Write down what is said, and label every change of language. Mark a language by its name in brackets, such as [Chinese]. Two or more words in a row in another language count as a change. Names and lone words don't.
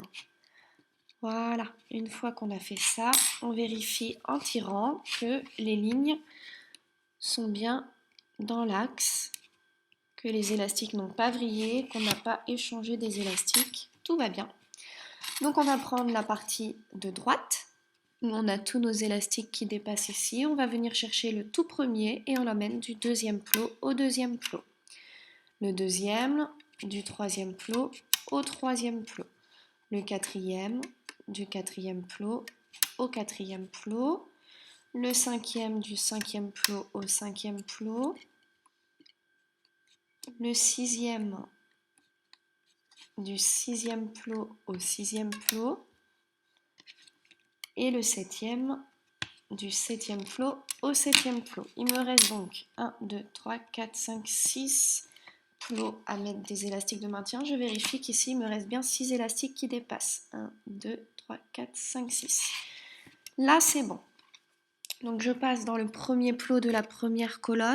[French] Voilà, une fois qu'on a fait ça, on vérifie en tirant que les lignes sont bien dans l'axe, que les élastiques n'ont pas vrillé, qu'on n'a pas échangé des élastiques, tout va bien. Donc on va prendre la partie de droite, où on a tous nos élastiques qui dépassent ici, on va venir chercher le tout premier et on l'emmène du 2e plot au 2e plot. Le 2e, du 3e plot au 3e plot. Le 4e, du 4e plot au 4e plot. Le 5e, du 5e plot au 5e plot. Le 6e, du 6e plot au 6e plot. Et le 7e, du 7e plot au 7e plot. Il me reste donc 1, 2, 3, 4, 5, 6 plots à mettre des élastiques de maintien. Je vérifie qu'ici, il me reste bien 6 élastiques qui dépassent. 1, 2, 3, 4, 5, 6. Là, c'est bon. Donc, je passe dans le premier plot de la première colonne.